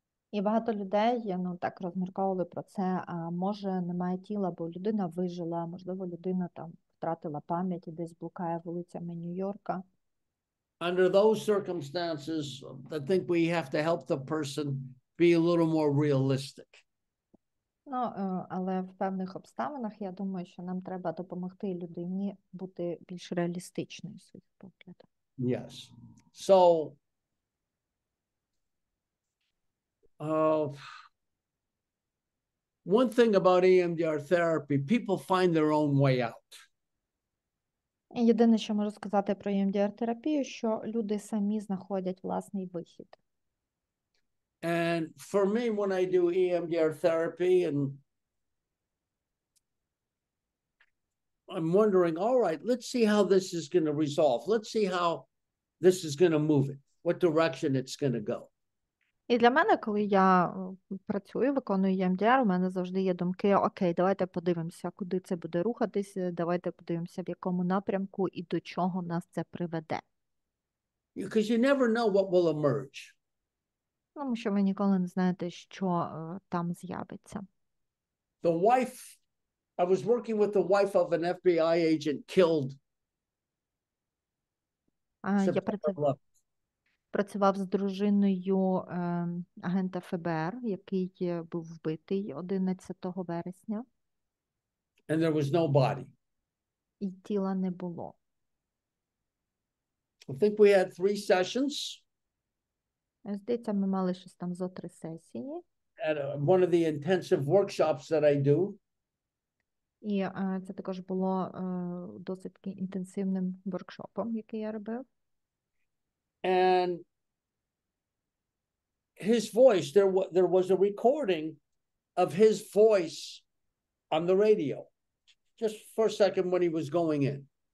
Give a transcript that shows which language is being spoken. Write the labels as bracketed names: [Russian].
[Ukrainian] І багато людей, так розмірковували про це, а може немає тіла, бо людина вижила, можливо, людина там втратила пам'ять і десь блукає вулицями Нью-Йорка. [English] Under those circumstances, I think we have to help the person be a little more realistic. [Ukrainian] Але в певних обставинах, я думаю, що нам треба допомогти людині бути більш реалістичною в своїх поглядах. [English] Yes. So, one thing about EMDR therapy, people find their own way out. [Ukrainian] Єдине, що можу сказати про EMDR-терапію, що люди самі знаходять власний вихід. [English] And for me, when I do EMDR therapy, and I'm wondering, all right, let's see how this is going to resolve. Let's see how this is going to move it, what direction it's going to go. [Ukrainian] І для мене, коли я працюю, виконую EMDR, у мене завжди є думки, окей, давайте подивимося, куди це буде рухатись, давайте подивимося, в якому напрямку і до чого нас це приведе. [English] Because you never know what will emerge. [Ukrainian] Тому що ви ніколи не знаєте, що там з'явиться. [English] The wife, I was working with the wife of an FBI agent killed. [Ukrainian] Я працював з дружиною агента ФБР, який був вбитий 11 вересня. [English] And there was no body. [Ukrainian] І тіла не було. [English] I think we had 3 sessions. [Ukrainian] Здається, ми мали щось там зо 3 сесії. [English] At one of the intensive workshops that I do. [Ukrainian] І це також було досить таки інтенсивним воркшопом, який я робив. [English] And his voice, there was a recording of his voice on the radio, just for a second when he was going in.